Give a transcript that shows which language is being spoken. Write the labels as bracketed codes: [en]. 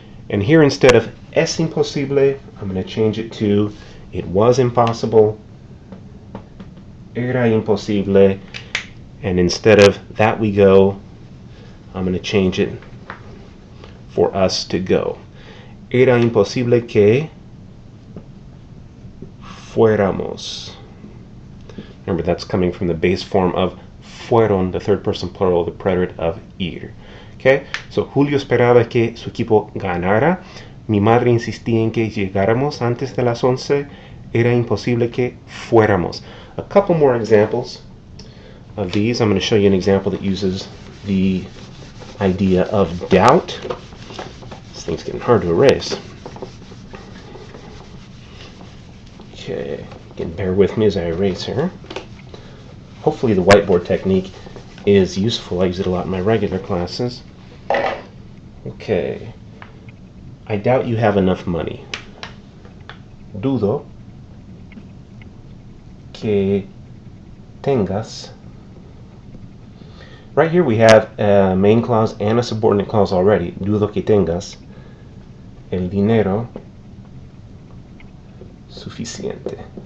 [en] And here instead of [es] es imposible, [en] I'm going to change it to it was impossible. [es] Era imposible. [en] And instead of that we go, I'm going to change it for us to go. [es] Era imposible que fuéramos. Remember, that's coming from the base form of fueron, the third person plural, the preterite of ir. Okay, so Julio esperaba que su equipo ganara. Mi madre insistía en que llegáramos antes de las 11. Era imposible que fuéramos. [en] A couple more examples of these. I'm going to show you an example that uses the idea of doubt. This thing's getting hard to erase. Okay, you can bear with me as I erase here. Hopefully the whiteboard technique is useful. I use it a lot in my regular classes. Okay. I doubt you have enough money. [es] Dudo que tengas. [en] Right here we have a main clause and a subordinate clause already. [es] Dudo que tengas el dinero suficiente.